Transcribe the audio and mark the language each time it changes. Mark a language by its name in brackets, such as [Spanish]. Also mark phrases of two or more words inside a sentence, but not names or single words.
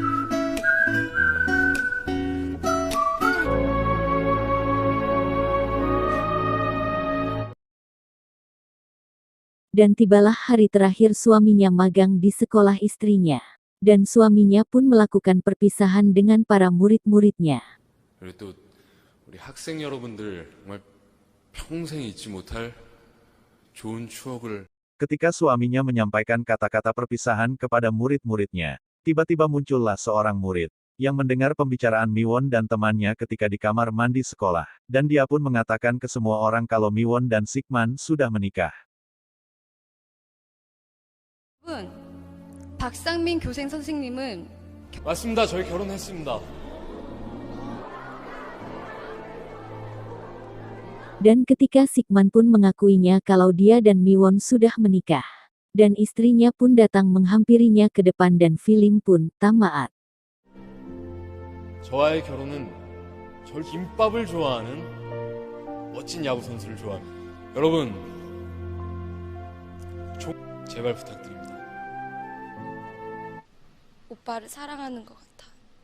[Indonesian] Dan tibalah hari terakhir suaminya magang di sekolah istrinya. Dan suaminya pun melakukan perpisahan dengan para murid-muridnya. [Korean] 그리고 또 우리 학생 여러분들 정말 평생 잊지 못할 좋은 추억을 [Indonesian] Ketika suaminya menyampaikan kata-kata perpisahan kepada murid-muridnya, tiba-tiba muncullah seorang murid yang mendengar pembicaraan Miwon dan temannya ketika di kamar mandi sekolah, dan dia pun mengatakan ke semua orang kalau Miwon dan Sikman sudah menikah. [Korean] 여러분, 박상민 교생 선생님은 맞습니다. 저희 결혼했습니다. [Indonesian] Dan ketika Sikman pun mengakuinya kalau dia dan Miwon sudah menikah. Dan istrinya pun datang menghampirinya ke depan dan film pun tamat. [Korean] 저와의 결혼은 절 김밥을 좋아하는 멋진 야구 선수를 좋아합니다. 여러분, 제발 부탁드립니다. 오빠를 사랑하는 것 같아.